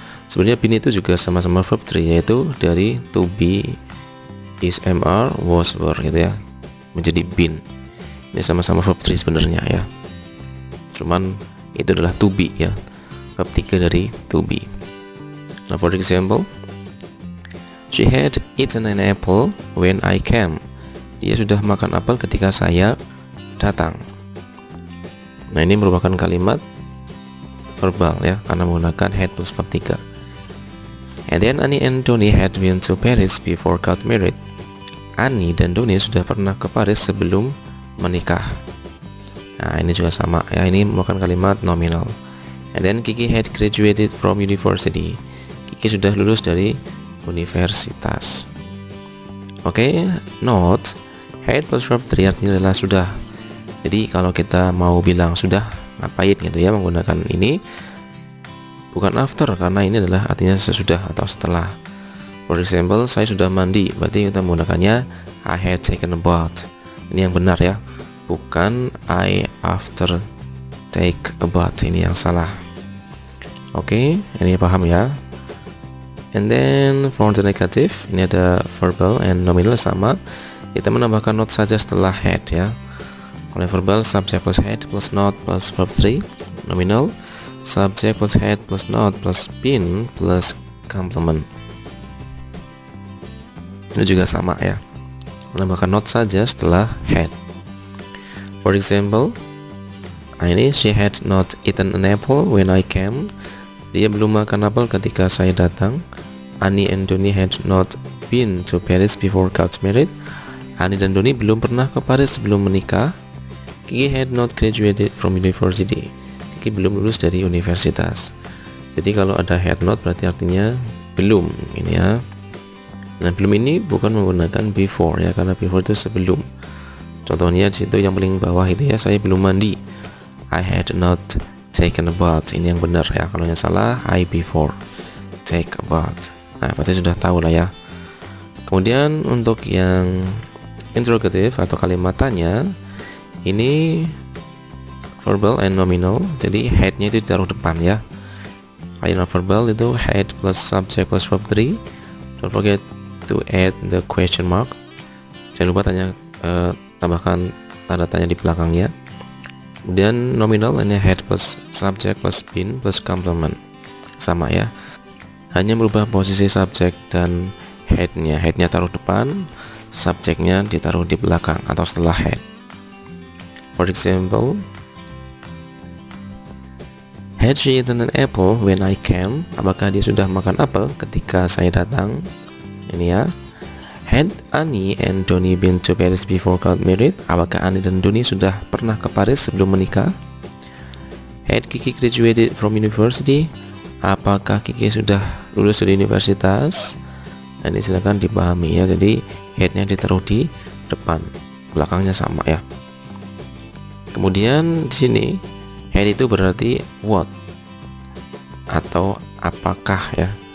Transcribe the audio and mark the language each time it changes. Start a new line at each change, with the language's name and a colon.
Indonesian: Sebenarnya been itu juga sama-sama verb 3, yaitu dari to be, is, am, was, were gitu ya, menjadi been. Ini sama-sama verb 3 sebenarnya ya. Cuman itu adalah to be ya, verb 3 dari to be.
English: Nah, for example, she had eaten an apple when I came.
Indonesian: Dia sudah makan apel ketika saya datang. Nah, ini merupakan kalimat verbal ya, karena menggunakan had plus verb 3.
English: And then Annie and Donnie had been to Paris before got married.
Indonesian: Annie dan Donnie sudah pernah ke Paris sebelum menikah. Nah, ini juga sama ya, ini merupakan kalimat nominal.
English: And then Kiki had graduated from university.
Indonesian: Kiki sudah lulus dari universitas. Oke, note had plus verb 3 artinya adalah sudah. Jadi kalau kita mau bilang sudah ngapain gitu ya, menggunakan ini bukan after, karena ini adalah artinya sesudah atau setelah. For example, saya sudah mandi, berarti kita menggunakannya
English: I had taken a bath.
Indonesian: Ini yang benar ya, bukan
English: I after take a bath,
Indonesian: ini yang salah. Oke, ini paham ya.
English: And then for the negative,
Indonesian: ini ada verbal and nominal sama. Kita menambahkan not saja setelah had ya. Kalau verbal, subject plus had plus not plus verb 3. Nominal, subject plus had plus not plus been plus complement. Ini juga sama ya, menambahkan not saja setelah had.
English: For example,
Indonesian: ini
English: she had not eaten an apple when I came.
Indonesian: Dia belum makan apel ketika saya datang.
English: Annie and Donnie had not been to Paris before got married.
Indonesian: Annie dan Donnie belum pernah ke Paris sebelum menikah.
English: Kiki had not graduated from university.
Indonesian: Kiki belum lulus dari universitas. Jadi kalau ada had not berarti artinya belum ini ya. Nah, belum ini bukan menggunakan before ya, karena before itu sebelum. Contohnya di situ yang paling bawah itu ya, saya belum mandi.
English: I had not taken a bath.
Indonesian: Ini yang benar ya. Kalau yang salah
English: I before take a bath.
Indonesian: Nah, berarti sudah tahu lah ya. Kemudian untuk yang interrogative atau kalimat tanya, ini verbal and nominal. Jadi had-nya itu ditaruh depan ya. Kalimat verbal itu had plus subject plus verb 3.
English: Don't forget to add the question mark.
Indonesian: Jangan lupa tambahkan tanda tanya di belakangnya. Kemudian nominal ini had plus subject plus been plus complement. Sama ya, hanya merubah posisi subjek dan headnya. Headnya taruh depan, subjeknya ditaruh di belakang atau setelah head.
English: For example, had she eaten an apple when I came?
Indonesian: Apakah dia sudah makan apel ketika saya datang? Ini ya.
English: Had Annie and Donnie been to Paris before got married?
Indonesian: Apakah Annie dan Donnie sudah pernah ke Paris sebelum menikah?
English: Had Kiki graduated from university?
Indonesian: Apakah Kiki sudah lulus dari universitas? Dan ini silakan dipahami ya. Jadi headnya ditaruh di depan, belakangnya sama ya. Kemudian di sini head itu berarti what atau apakah ya.